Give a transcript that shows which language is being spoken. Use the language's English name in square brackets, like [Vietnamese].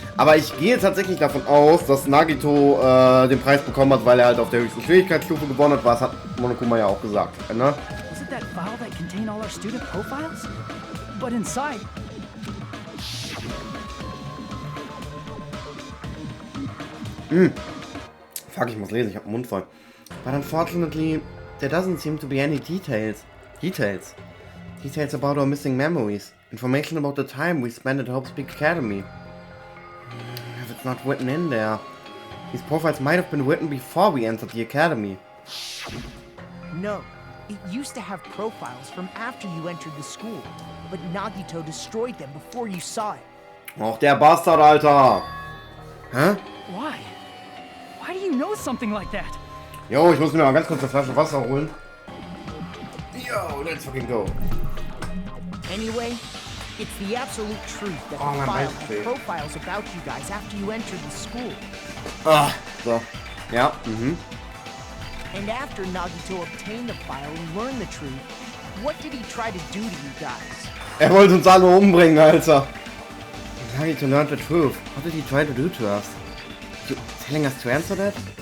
[German] Aber ich gehe tatsächlich davon aus, dass Nagito den Preis bekommen hat, weil er halt auf der höchsten Schwierigkeitsstufe gewonnen hat, was hat Monokuma ja auch gesagt, ne? [English] Was it that file that contained all our student profiles? But inside... [German] Fuck, ich muss lesen, ich hab den Mund voll. [English] But unfortunately, there doesn't seem to be any details. Details about our missing memories. Information about the time we spent at Hope's Peak Academy. If it's not written in there. These profiles might have been written before we entered the academy. No, it used to have profiles from after you entered the school, but Nagito destroyed them before you saw it. [German] Auch der Bastard, Alter! Hä? [English] Why? Why do you know something like that? [German] Jo, ich muss mir mal ganz kurz eine Flasche Wasser holen. [English] Yo, let's fucking go. Anyway, it's the absolute truth that the file had profiles about you guys after you entered the school. [German] Ah, so. Ja, [English] And after Nagito obtained the file and learned the truth, what did he try to do to you guys? [German] Er wollte uns alle umbringen, Alter. [English] Nagito learned the truth. What did he try to do to us? You telling us to answer that?